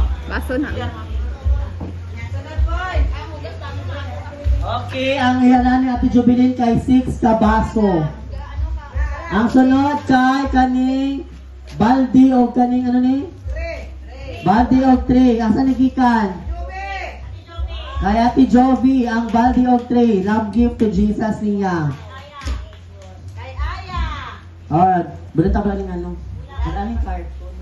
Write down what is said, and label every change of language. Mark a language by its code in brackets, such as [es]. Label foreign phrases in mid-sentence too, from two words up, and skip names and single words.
[ceb] Baso na. Sunod, boy. Okay, ang ihanan ni Ate Jubilin kay 6 ka baso. Ang sunod kay kaning baldi o kaning ano ni? Baldi og 3. Asa ni gikan? Kay Ate Jovi, ang baldi og 3. [en] Love gift to Jesus [ceb] niya. Kay Aya. Alright, balita ba ning ano? [tl] Ang aming card.